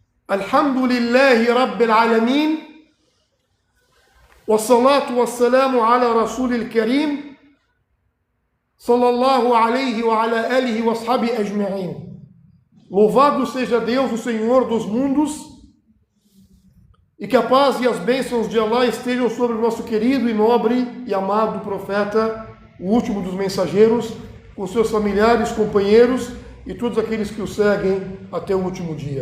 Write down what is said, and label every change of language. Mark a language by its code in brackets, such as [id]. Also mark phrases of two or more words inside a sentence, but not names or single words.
[ar] الحمد لله رب العالمين. والصلاة والسلام على الرسول الكريم. صلى الله عليه وعلى آله وأصحابه أجمعين. [pt] Louvado seja Deus, o Senhor dos mundos, e que a paz e as bênçãos de Allah estejam sobre o nosso querido e nobre e amado profeta, o último dos mensageiros, com seus familiares, companheiros e todos aqueles que o seguem até o último dia.